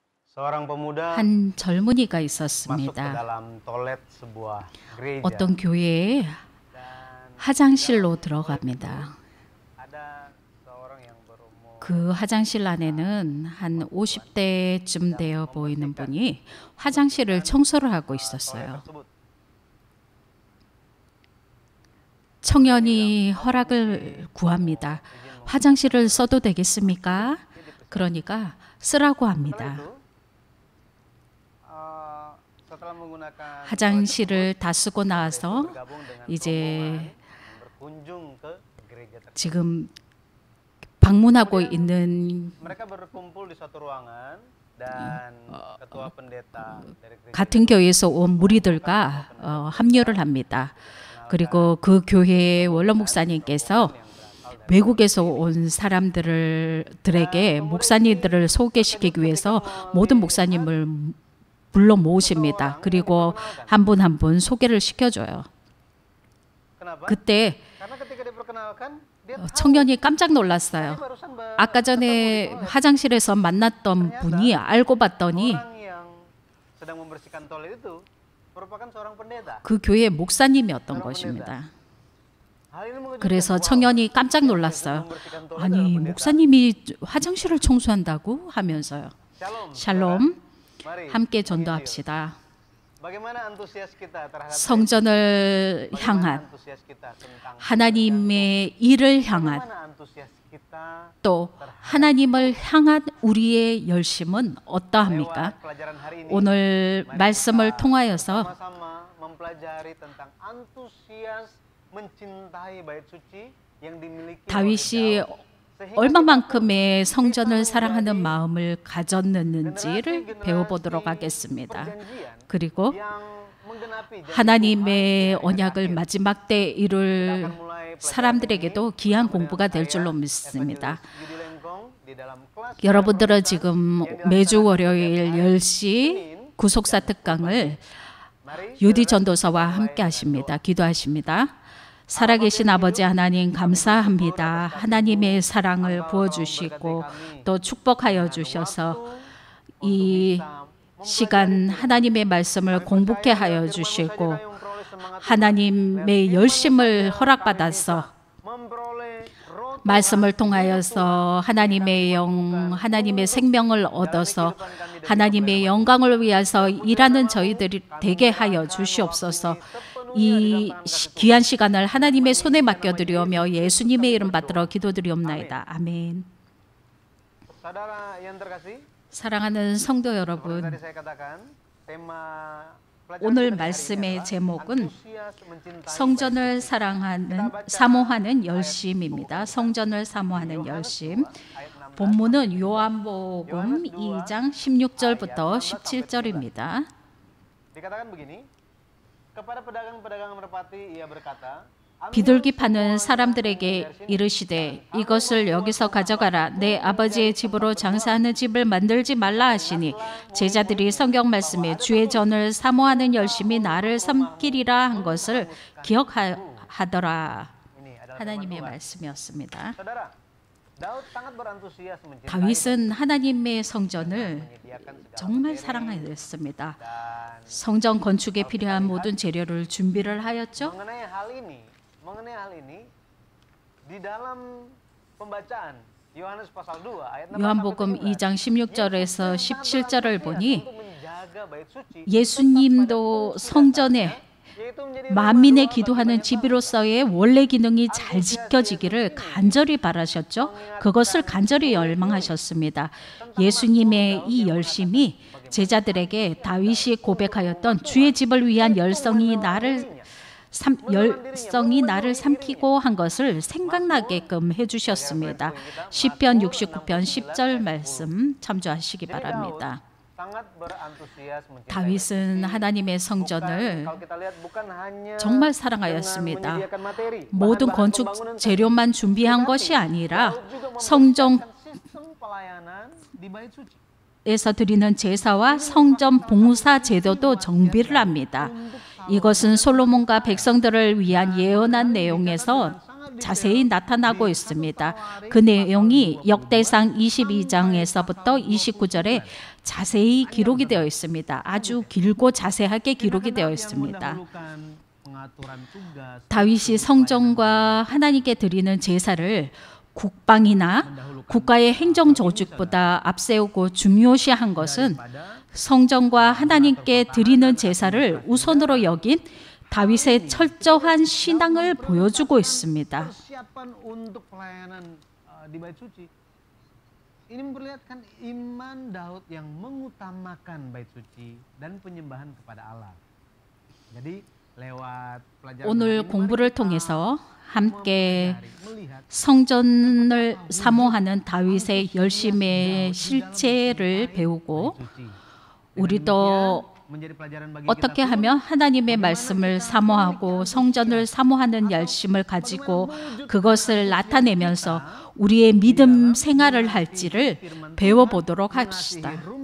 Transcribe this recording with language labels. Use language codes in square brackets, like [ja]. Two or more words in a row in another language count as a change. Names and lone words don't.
[id] Seorang pemuda [ko] 한 젊은이가 [id] masuk ke [ko] 있었습니다. [id] dalam toilet sebuah gereja [ko] 어떤 교회에 [id] dan [ko] 화장실로 들어갑니다. [id] ada seorang yang berumur [ko] 그 화장실 안에는 한 50대쯤 되어 보이는 분이 화장실을 청소를 하고 [id] toilet [ko] 있었어요. [id] tersebut. [ko] 청년이 허락을 구합니다. 화장실을 써도 되겠습니까? 그러니까 쓰라고 합니다. [id] Setelah menggunakan [ko] 화장실을 다 쓰고 나와서 [id] bergabung dengan [ko] 이제 [id] rombongan yang berkunjung ke gereja tersebut. [ko] 지금 방문하고 있는 [id] Mereka berkumpul di suatu ruangan dan ketua pendeta dari gereja [ko] 같은 교회에서 온 무리들과 합류를 합니다. 그리고 그 교회의 원로 목사님께서 외국에서 온 사람들에게 목사님들을 소개시키기 위해서 모든 목사님을 불러 모으십니다. 그리고 한 분 한 분 소개를 시켜줘요. [id] Kenapa? [ko] 그때 [id] Karena ketika diperkenalkan dia [ko] 청년이 깜짝 놀랐어요. [id] barusan [ko] 아까 전에 화장실에서 만났던 분이 알고 봤더니 [id] orang yang sedang membersihkan toilet itu merupakan seorang pendeta. [ko] 그 교회 목사님이었던 것입니다. [id] Hal ini mengejutkan. [ko] 그래서 청년이 깜짝 놀랐어요. 아니, 목사님이 화장실을 청소한다고 하면서요. [id] Shalom. [ko] 샬롬, [id] Mari. [ko] 함께 전도합시다. [id] Bagaimana antusias kita terhadap [ko] 성전을 향한 [id] antusias kita tentang [ko] 하나님의 일을 향한 [id] bagaimana antusias kita [ko] 또 하나님을 향한 우리의 열심은 어떠합니까? [id] lewat pelajaran hari ini [ko] 오늘 말씀을 통하여서 [id] sama-sama mempelajari tentang antusias mencintai bait suci yang dimiliki oleh [ko] 다윗이 [id] Daud. Sehingga [ko] 얼마만큼의 성전을 사랑하는 마음을 가졌는지를 배워보도록 하겠습니다. [id] perjanjian [ko] 그리고 [id] yang menggenapi janji [ko] 하나님의 언약을 마지막 때 이룰 [id] akan mulai [ko] 사람들에게도 귀한 공부가 될 줄로 믿습니다. [id] Yudi Lengkong di dalam kelas [ko] 여러분들은 지금 매주 월요일 10시 구속사 특강을 유디 전도사와 함께 하십니다. 기도하십니다. 살아계신 아버지 하나님 감사합니다. 하나님의 사랑을 부어주시고 또 축복하여 주셔서 이 시간 하나님의 말씀을 공부케 하여 주시고 하나님의 열심을 허락받아서 [id] memperoleh roh [ko] 말씀을 통하여서 하나님의 영, 하나님의 생명을 얻어서 하나님의 영광을 위해서 일하는 저희들이 되게 하여 주시옵소서. 이 귀한 시간을 하나님의 손에 맡겨드리오며 예수님의 이름 받들어 기도드리옵나이다. 아멘. [id] saudara yang terkasih. [ko] 사랑하는 성도 [id] Tadi [ko] 여러분, [id] saya katakan tema pelajaran [ko] 오늘 [id] kita hari ini [ko] 말씀의 [id] adalah [ko] 제목은 antusias mencintai 성전을 사모하는 열심입니다. 성전을 사모하는 열심. 본문은 요한복음 2장 16절부터 17절입니다. [id] dikatakan begini, kepada pedagang-pedagang merpati ia berkata, [ko] 비둘기 파는 사람들에게 이르시되 이것을 여기서 가져가라. 내 아버지의 집으로 장사하는 집을 만들지 말라 하시니 제자들이 성경 말씀에 주의 전을 사모하는 열심이 나를 섬기리라 한 것을 기억하더라. [id] ini adalah [ko] 하나님의 말씀이었습니다. [id] saudara. Daud sangat berantusias mencintai [ko] 다윗은 하나님의 성전을 [id] menyediakan segala [ko] 정말 사랑하였습니다. [id] dan [ko] 성전 건축에 필요한 모든 재료를 준비를 하였죠. [id] mengenai hal ini di dalam pembacaan Yohanes pasal 2 ayat 6 [ko] 요한복음 2장 16절에서 17절을 보니 [id] untuk menjaga bait suci [ko] 예수님도 성전에 [id] yaitu menjadi [ko] 만민의 기도하는 집으로서의 원래 기능이 잘 지켜지기를 간절히 바라셨죠. 그것을 간절히 열망하셨습니다. 예수님의 이 열심이 제자들에게 다윗이 고백하였던 주의 집을 위한 열성이 나를 삼키고 한 것을 생각나게끔 해주셨습니다. 시편 69편 10절 말씀 참조하시기 바랍니다. [id] sangat berantusias mencintai. [ko] 다윗은 하나님의 성전을 [id] Kalau kita lihat bukan hanya [ko] 정말 [id] dengan [ko] 사랑하였습니다. [id] menyediakan materi, [ko] 모든 [id] bahan-bahan [ko] 건축 [id] pembangunan [ko] 재료만 준비한 것이 아니라 [id] juga [ko] 성전 [id] sistem pelayanan di bait suci. [ko] 에서 드리는 제사와 성전 봉사 제도도 정비를 합니다. 이것은 솔로몬과 백성들을 위한 예언한 내용에서 자세히 나타나고 있습니다. 그 내용이 역대상 22장에서부터 29절에 자세히 기록이 되어 있습니다. 아주 길고 자세하게 기록이 되어 있습니다. 다윗이 성전과 하나님께 드리는 제사를 국방이나 국가의 행정 조직보다 앞세우고 중요시한 것은 성전과 하나님께 드리는 제사를 우선으로 여긴 다윗의 철저한 신앙을 보여주고 있습니다. [id] Ini memperlihatkan iman Daud yang mengutamakan bait suci dan penyembahan kepada Allah. Jadi lewat pelajaran [ko] 오늘 공부를 통해서 함께 성전을 사모하는 다윗의 열심의 실체를 배우고 우리도 어떻게 하면 하나님의 말씀을 사모하고 성전을 사모하는 열심을 가지고 그것을 나타내면서 우리의 믿음 생활을 할지를 배워보도록 합시다.